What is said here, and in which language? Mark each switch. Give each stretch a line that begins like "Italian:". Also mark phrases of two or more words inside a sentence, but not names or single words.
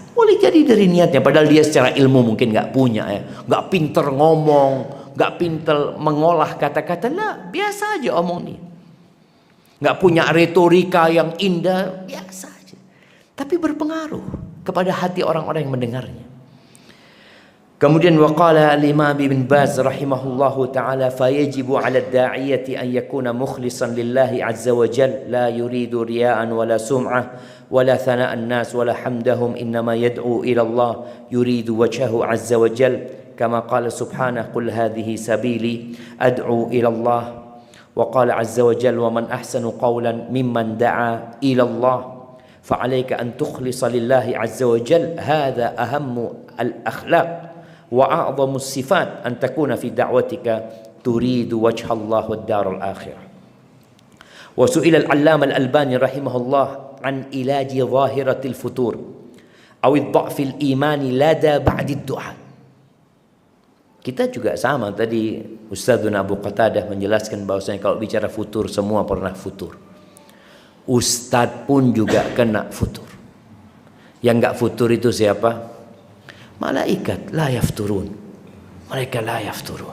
Indonesian: Boleh jadi dari niatnya, padahal dia secara ilmu mungkin nggak punya ya, nggak pinter ngomong, nggak pinter mengolah kata-kata, lah biasa aja omong dia, nggak punya retorika yang indah, biasa aja, tapi berpengaruh kepada hati orang-orang yang mendengarnya.
Arabic: Kemudian وقال الإمام ابن باز رحمه الله تعالى فيجب على الداعية أن يكون مخلصا لله عز وجل لا يريد رياء ولا سمعة ولا ثناء الناس ولا حمدهم إنما يدعو إلى الله يريد وجهه عز وجل كما قال سبحانه قل هذه سبيلي أدعو إلى الله وقال عز وجل ومن أحسن قولا ممن دعا إلى الله فعليك أن تخلص لله عز وجل هذا أهم الأخلاق وأعظم الصفات أن تكون في دعوتك تريد وجه الله والدار الآخرة. وسئل العلامة الألباني رحمه الله عن علاج ظاهرة الفتور أو الضعف الإيماني لدى بعد الدعاء.
Indonesian: Kita juga sama, tadi Ustadzuna Abu Qatadah menjelaskan bahwasanya kalau bicara futur semua pernah futur. Ustadz pun juga kena futur. Yang enggak futur itu siapa? Malaikat
Arabic: لا يفترون.
Indonesian: Mereka
Arabic: لا يفترون.